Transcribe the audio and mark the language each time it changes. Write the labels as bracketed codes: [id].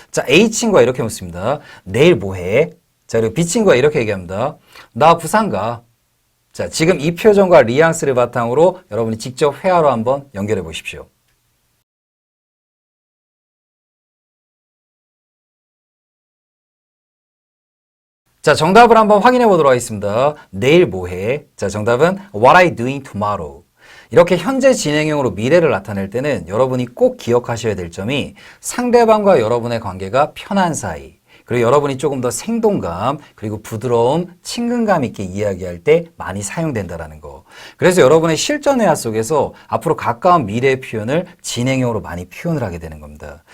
[ko] 자, A 친구가 이렇게 묻습니다. 내일 뭐 해? 자, 그리고 B 친구가 이렇게 얘기합니다. 나 부산 가. 자, 지금 이 표정과 뉘앙스를 바탕으로 여러분이 직접 회화로 한번 연결해 보십시오. 자, 정답을 한번 확인해 보도록 하겠습니다. 내일 뭐 해? 자, 정답은 [en] What are you doing tomorrow? [ko] 이렇게 현재 진행형으로 미래를 나타낼 때는 여러분이 꼭 기억하셔야 될 점이 상대방과 여러분의 관계가 편한 사이, 그리고 여러분이 조금 더 생동감, 그리고 부드러움, 친근감 있게 이야기할 때 많이 사용된다는 거. 그래서 여러분의 실전 회화 속에서 앞으로 가까운 미래의 표현을 진행형으로 많이 표현을 하게 되는 겁니다.